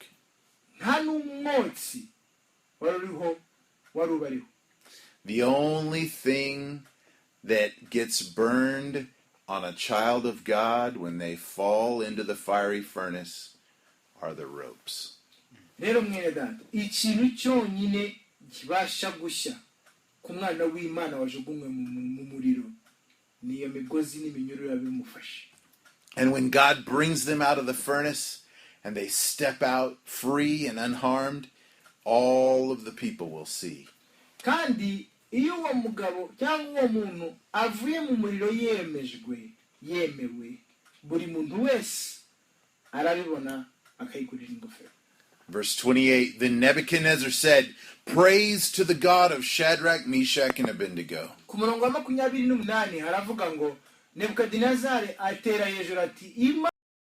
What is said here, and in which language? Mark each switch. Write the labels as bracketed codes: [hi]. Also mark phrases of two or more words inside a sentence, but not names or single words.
[rw] Nta n'umwotsi warubariho. [en] The only thing that gets burned on a child of God when they fall into the fiery furnace are the ropes. [rw] Rero mwene data ikintu cyonyine kibasha gushya ku mwana w'Imana wajugunywe mu muriro niyo migozi n'iminyururu yabimufashe. [en] And when God brings them out of the furnace and they step out free and unharmed, all of the people will see. [rw] Kandi iyo uwo mugabo cyangwa uwo muntu avuye mu muriro yemewe buri muntu wese arabibona akayikurira ingofero. [en] Verse 28, then Nebuchadnezzar said, praise to the God of Shadrach, Meshach, and Abednego. [rw] ku murongo wa 28 haravuga ngo nebukadinezari atera hejuru ati